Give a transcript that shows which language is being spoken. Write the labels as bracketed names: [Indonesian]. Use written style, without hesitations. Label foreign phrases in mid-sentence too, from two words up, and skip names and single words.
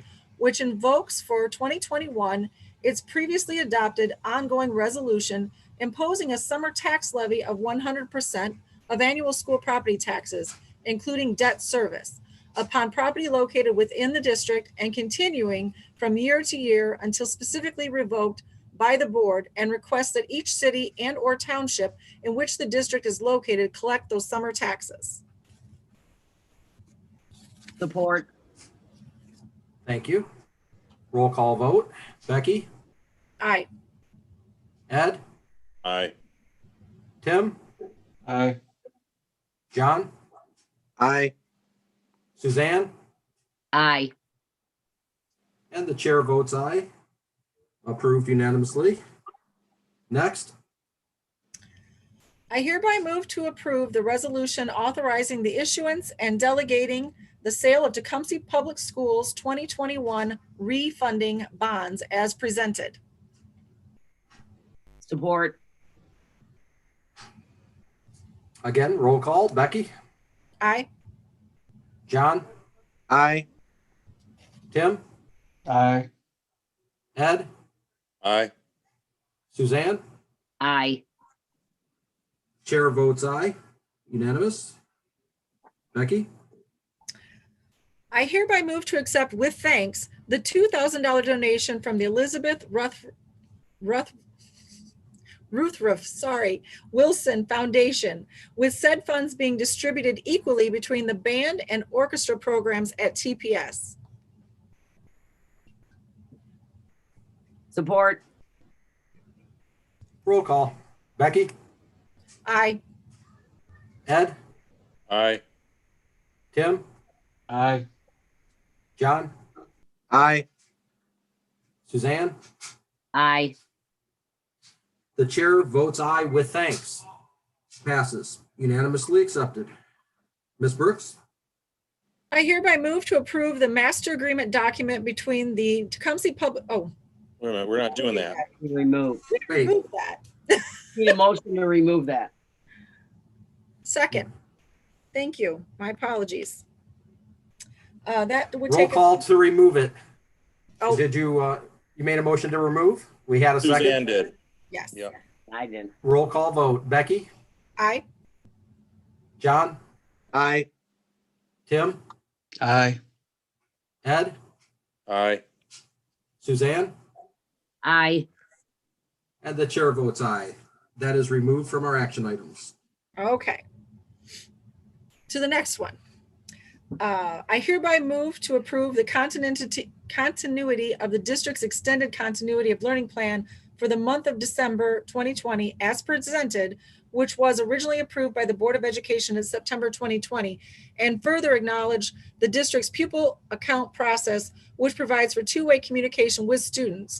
[English] which invokes for 2021 its previously adopted ongoing resolution imposing a summer tax levy of 100% of annual school property taxes, including debt service, upon property located within the district and continuing from year to year until specifically revoked by the board, and requests that each city and or township in which the district is located collect those summer taxes. Support. Thank you. Roll call vote. Becky? Aye. Ed? Aye. Tim? Aye. John? Aye. Suzanne? Aye. And the chair votes aye. Approved unanimously. Next, I hereby move to approve the resolution authorizing the issuance and delegating the sale of Tecumseh Public Schools 2021 refunding bonds as presented. Support. again, roll call. Becky? Aye. John? Aye. Tim? Aye. Ed? Aye. Suzanne? Aye. Chair votes aye. Unanimous. Becky? I hereby move to accept with thanks the $2,000 donation from the Elizabeth Wilson Foundation, with said funds being distributed equally between the band and orchestra programs at TPS. Support. Roll call. Becky? Aye. Ed? Aye. Tim? Aye. John? Aye. Suzanne? Aye. The chair votes aye with thanks. Passes. Unanimously accepted. Ms. Brooks? I hereby move to approve the master agreement document between the Tecumseh Public, oh, Wait a minute, we're not doing that. Remove. Wait. remove that. Need a motion to remove that. Second. Thank you. My apologies. That would Roll take. call to remove it. Oh. Did you, you made a motion to remove? We had a Suzanne second? did. Yes. Yep. I did. Roll call vote. Becky? Aye. John? Aye. Tim? Aye. Ed? Aye. Suzanne? Aye. And the chair votes aye. That is removed from our action items. Okay. To the next one. I hereby move to approve the continuity of the district's extended continuity of learning plan for the month of December 2020 as presented, which was originally approved by the Board of Education in September 2020, and further acknowledge the district's pupil account process, which provides for two-way communication with students.